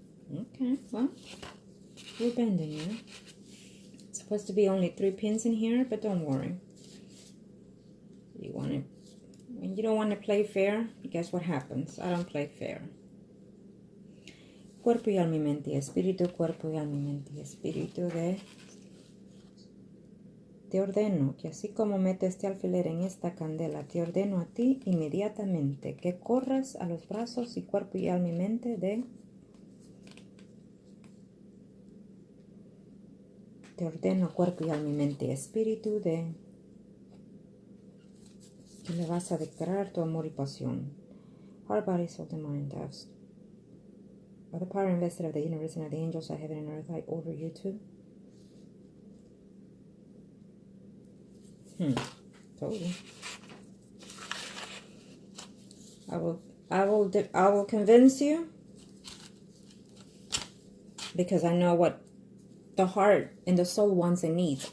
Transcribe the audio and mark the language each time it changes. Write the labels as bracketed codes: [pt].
[en] Okay, well, we're bending, yeah? It's supposed to be only 3 pins in here, but don't worry. When you don't want to play fair, guess what happens? I don't play fair. [es] Cuerpo y alma y mente y espíritu, cuerpo y alma y mente y espíritu Te ordeno que así como meto este alfiler en esta candela, te ordeno a ti inmediatamente que corras a los brazos y cuerpo y alma y mente Te ordeno cuerpo y alma y mente y espíritu que le vas a declarar tu amor y pasión. [en] Heart, body, soul, and mind, by the power invested of the universe and of the angels of heaven and earth, I order you to. Told you. I will convince you, because I know what the heart and the soul wants and needs.